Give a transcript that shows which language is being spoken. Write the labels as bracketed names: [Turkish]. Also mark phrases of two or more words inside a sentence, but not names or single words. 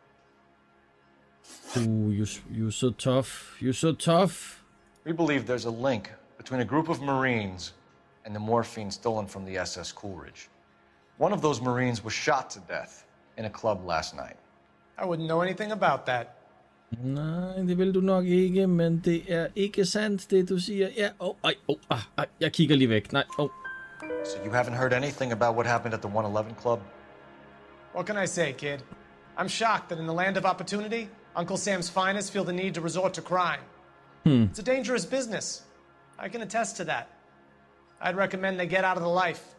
[English] Ooh, you're so tough. You're so tough. We believe there's a link between a group of Marines and the morphine stolen from the SS Coolidge. One of those Marines was shot to death in a club last night. I wouldn't know anything about that. [Danish] Nej, det vil du nok ikke, men det er ikke sandt, det du siger. Ja, jeg kigger lige væk. Nej, [English] So you haven't heard anything about what happened at the 111 Club? What can I say, kid? I'm shocked that in the land of opportunity, Uncle Sam's finest feel the need to resort to crime. It's a dangerous business. I can attest to that. I'd recommend they get out of the life.